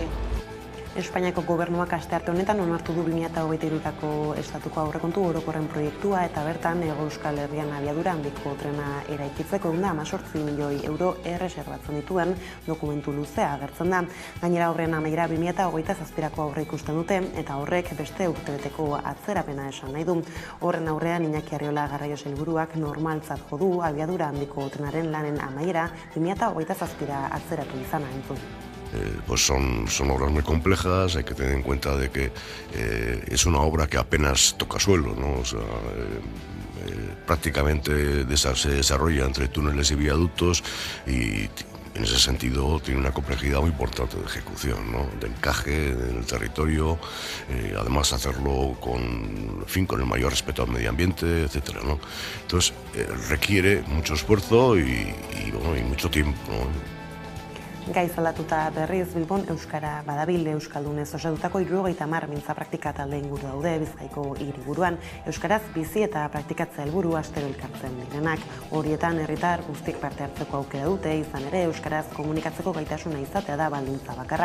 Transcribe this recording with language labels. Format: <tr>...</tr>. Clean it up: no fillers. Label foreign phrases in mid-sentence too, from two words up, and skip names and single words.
<eu>Espainiako gobernuak astearte honetan onartu du 2023ko estatuko aurrekontu orokorren proiektua eta bertan Hego Euskal Herrian abiadura handiko trena eraikitzeko 18 milioi euro erreserbatzen dituen dokumentu luzea agertzen da. Gainera horren amaiera 2027ko aurre ikusten dute eta horrek beste urtebeteko atzerapena esan nahi du. Horren aurrean Iñaki Arriola Garraio Sailburuak normaltzat jo du abiadura handiko trenaren lanen amaiera 2027ra atzeratu izana entzun.</eu> <es>Pues son obras muy complejas, hay que tener en cuenta de que es una obra que apenas toca suelo, ¿no? O sea, prácticamente se desarrolla entre túneles y viaductos y en ese sentido tiene una complejidad muy importante de ejecución, ¿no? De encaje en el territorio, además hacerlo con el mayor respeto al medio ambiente, etcétera, ¿no? Entonces requiere mucho esfuerzo y mucho tiempo, ¿no?</es> <eu>Gaiz aldatuta berriz Bilbon euskara badabil euskaldunez osatutako 70 mintza praktika talde inguru daude Bizkaiko hiriburuan. Euskaraz bizi eta praktikatzea helburu astero elkartzen direnak. Horietan herritar guztik parte hartzeko aukera dute, izan ere euskaraz komunikatzeko gaitasuna izatea da baldintza bakarra.</eu>